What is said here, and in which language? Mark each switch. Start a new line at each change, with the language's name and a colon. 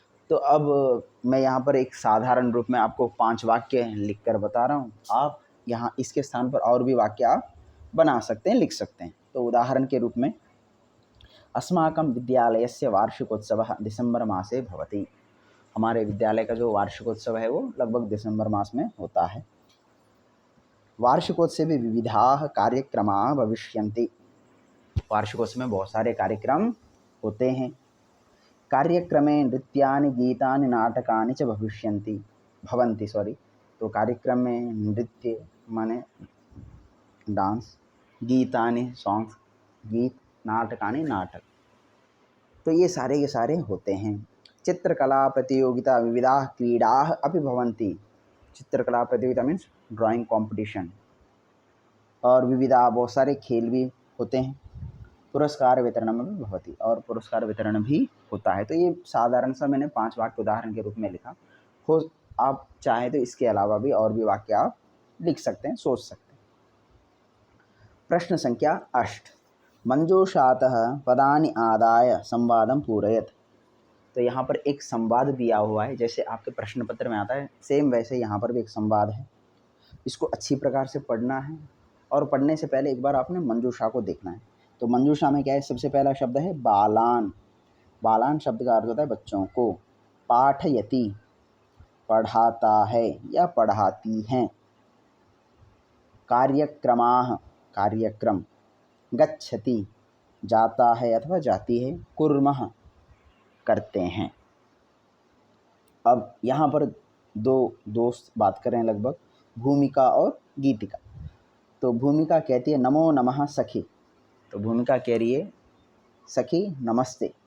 Hindi: तो अब मैं यहाँ पर एक साधारण रूप में आपको 5 वाक्य लिखकर बता रहा हूँ, आप यहाँ इसके स्थान पर और भी वाक्य आप बना सकते हैं, लिख सकते हैं। तो उदाहरण के रूप में
Sanskrit: अस्माकं विद्यालयस्य वार्षिकोत्सवः दिसम्बर मासे भवति।
Hindi: हमारे विद्यालय का जो वार्षिकोत्सव है वो लगभग दिसंबर मास में होता है।
Sanskrit: वार्षिकोत्सवे विविधाः कार्यक्रमाः भविष्यन्ति।
Hindi: वार्षिकोत्सव में बहुत सारे कार्यक्रम होते हैं।
Sanskrit: कार्यक्रमे नृत्यानि गीतानि नाटकानि च भवन्ति
Hindi: तो कार्यक्रम में नृत्य माने डांस, गीतानि सॉन्ग्स गीत, नाटकानि नाटक, तो ये सारे के सारे होते हैं।
Sanskrit: चित्रकला प्रतियोगिता विविधाः क्रीडाः अपि भवन्ति।
Hindi: चित्रकला प्रतियोगिता
English: means drawing competition,
Hindi: और विविधा बहुत सारे खेल भी होते हैं। पुरस्कार वितरण में भी भवति, और पुरस्कार वितरण भी होता है। तो ये साधारण सा मैंने 5 वाक्य उदाहरण के रूप में लिखा हो। आप चाहें तो इसके अलावा भी और भी वाक्य आप लिख सकते हैं, सोच सकते हैं।
Sanskrit: प्रश्न संख्या 8, मंजूषातः पदानि आदाय संवादं पूरयत्।
Hindi: तो यहाँ पर एक संवाद दिया हुआ है, जैसे आपके प्रश्न पत्र में आता है सेम वैसे यहाँ पर भी एक संवाद है। इसको अच्छी प्रकार से पढ़ना है, और पढ़ने से पहले एक बार आपने मंजूषा को देखना है। तो मंजूषा में क्या है, सबसे पहला शब्द है बालान। बालान शब्द का अर्थ होता है बच्चों को। पाठयति पढ़ाता है या पढ़ाती हैं। कार्यक्रमाः कार्यक्रम। गच्छति जाता है अथवा जाती है। कुर्मः करते हैं। अब यहाँ पर दो दोस्त बात कर रहे हैं लगभग, भूमिका और गीतिका। तो भूमिका कहती है
Sanskrit: नमो नमः सखी।
Hindi: तो भूमिका कह रही है सखी नमस्ते।